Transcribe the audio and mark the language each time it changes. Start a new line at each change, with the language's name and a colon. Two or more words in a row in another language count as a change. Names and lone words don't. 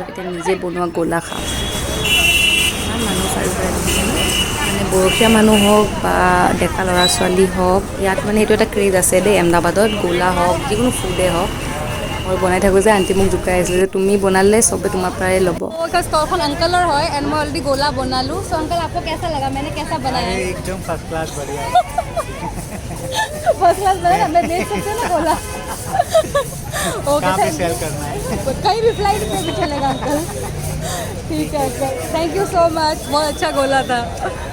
Assamese: এতিয়া নিজে বনোৱা গোলা খাওঁ. ইমান মানুহ চাৰিওফালে দেখিছেনে? মানে বয়সীয়া মানুহ হওক বা ডেকা ল'ৰা ছোৱালী হওক, ইয়াত মানে এইটো এটা ক্ৰেজ আছে দেই আহমেদাবাদত. গোলা হওক, যিকোনো ফুডেই হওক. মই বনাই থাকোঁ যে আণ্টি মোক জোকাই আছিলে যে তুমি বনালে চবে তোমাৰ পৰাই ল'ব. ষ্টলখন আংকলৰ হয় এণ্ড মই অলৰেডি গোলা বনালোঁ.
Hindi: চ' আংকল आपको कैसा लगा? मैंने कैसा बनाया? एकदम
English: first class
Hindi: बढ़िया.
English: first class
Hindi: बना ना, मैं देख सकते ना गोला. कहाँ पे सेल करना है? कहीं भी फ्लाइट पे भी चलेगा अंकल. ठीक है अंकल,
English: thank you so much.
Hindi: बहुत अच्छा गोला था.